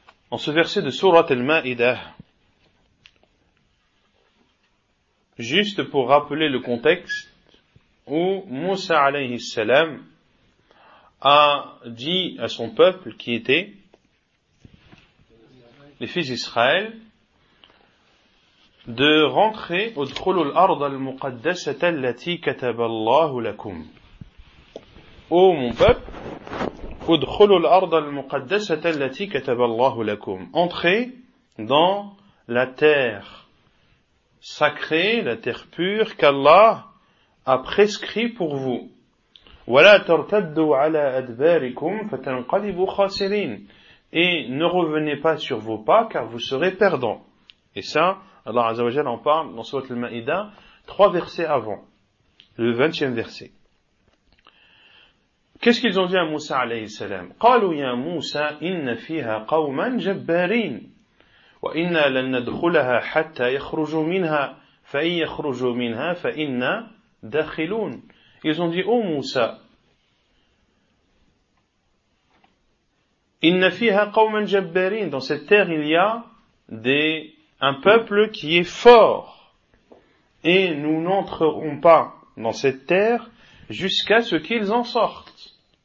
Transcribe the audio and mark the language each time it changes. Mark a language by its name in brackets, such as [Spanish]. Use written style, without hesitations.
[French] En ce verset de Sourate Al-Ma'idah, juste pour rappeler le contexte où Moussa alayhi salam a dit à son peuple qui était les fils d'Israël de rentrer au [Arabic] dhulu al-ard al-muqaddasah allati kataba Allah lakum. [French] Ô mon peuple, [Arabic] ادخلوا الارض المقدسه التي كتب الله لكم. [French] Entrez dans la terre sacrée, la terre pure qu'Allah a prescrit pour vous. [Arabic] ولا ترتدوا على ادباركم فتنقلبوا خاسرين. [French] Et ne revenez pas sur vos pas car vous serez perdants. Et ça Allah Azza wa Jalla en parle dans sourate Al-Ma'idah, trois versets avant, le 20e verset. Qu'est-ce qu'ils ont dit à Moussa alayhi salam? [Arabic] قالوا يا موسى إن فيها قوما جبارين وإنا لن ندخلها حتى يخرجوا منها فإن يخرجوا منها فإنا داخلون. [French] Ils ont dit: Oh Moussa, [Arabic] إن فيها قوما جبارين, [French] dans cette terre il y a un peuple qui est fort et nous n'entrerons pas dans cette terre jusqu'à ce qu'ils en sortent.